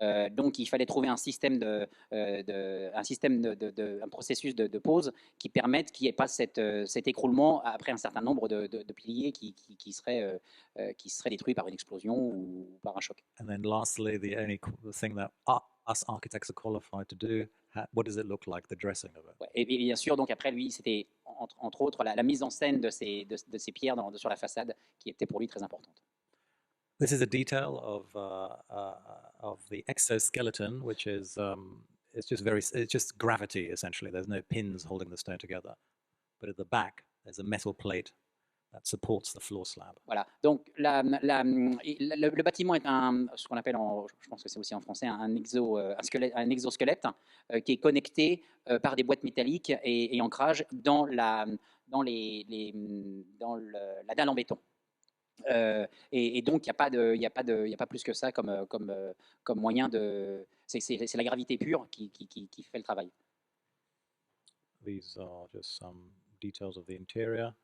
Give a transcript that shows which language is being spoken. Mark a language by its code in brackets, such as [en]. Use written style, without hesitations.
[fr] Donc il fallait trouver un système un processus de pose qui permette qu'il n'y ait pas cet écroulement après un certain nombre de piliers qui seraient détruits par une explosion ou par un choc. [en] And then lastly, the only thing that us architects are qualified to do, what does it look like, the dressing of it? [fr] Ouais, et bien sûr, donc après lui, c'était entre autres la mise en scène de ces pierres sur la façade qui était pour lui très importante. [en] This is a detail of the exoskeleton, which is it's just gravity essentially. There's no pins holding the stone together. But at the back, there's a metal plate that supports the floor slab. [fr] Voilà. Donc, le bâtiment est ce qu'on appelle, je pense que c'est aussi en français, un exosquelette qui est connecté par des boîtes métalliques et ancrage dans la dalle en béton. Et donc, il n'y a pas plus que ça comme moyen de. C'est la gravité pure qui fait le travail. [en] These are just some details of the interior.